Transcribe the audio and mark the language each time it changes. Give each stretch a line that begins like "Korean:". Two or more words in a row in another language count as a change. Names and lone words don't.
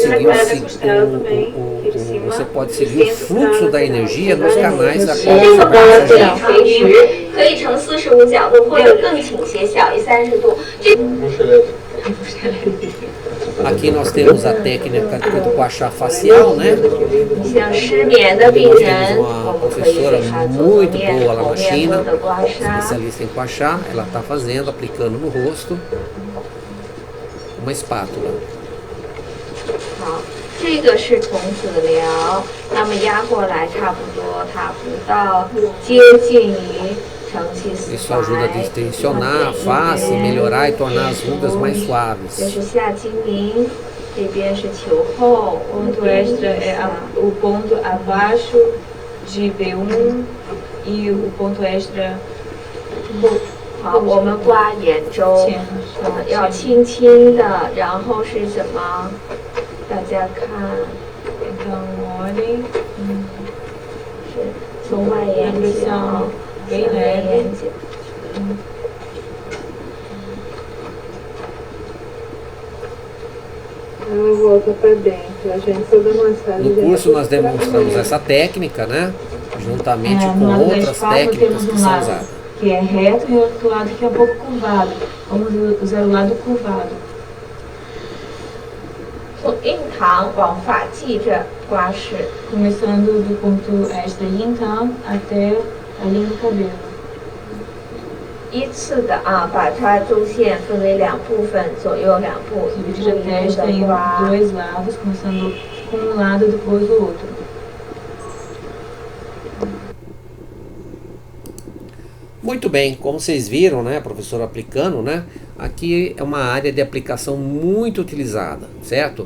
Portuguese: Você pode seguir o fluxo da energia nos canais da qual Aqui nós temos a técnica do Guaxá facial, né? Nós temos uma professora muito boa lá na China, especialista em Guaxá. Ela está fazendo, aplicando no rosto uma espátula.
Chinese: 这个是童子疗，那么压过来差不多，它不到接近于成气死。
Portuguese: Isso ajuda a distensionar a face, melhorar e tornar as rugas mais suaves.
Chinese: 这是下睛明，这边是球后
Portuguese: ，ponto extra é o ponto abaixo de B1 e o ponto extra。
Chinese: 好，我们刮眼周，要轻轻的，然后是什么？大家看，
Portuguese: então olhem，
Chinese: 是从外眼角，
Portuguese: bem leve， volta para dentro. A gente só dá uma massagem. No curso nós demonstramos essa técnica, né? Juntamente com outras técnicas que são usadas. Que é reto e outro lado que é um pouco curvado. Vamos usar o lado curvado.
Chinese: 从印堂往发际这刮拭，
Portuguese: começando do ponto extra yin tang até a linha do cabelo。
Chinese: 依次的把它周线分为两部分，左右两部，一步一步的刮。
Portuguese: dois lados, começando com um lado depois do outro. Muito bem, como vocês viram, né, professor aplicando, né, aqui é uma área de aplicação muito utilizada, certo?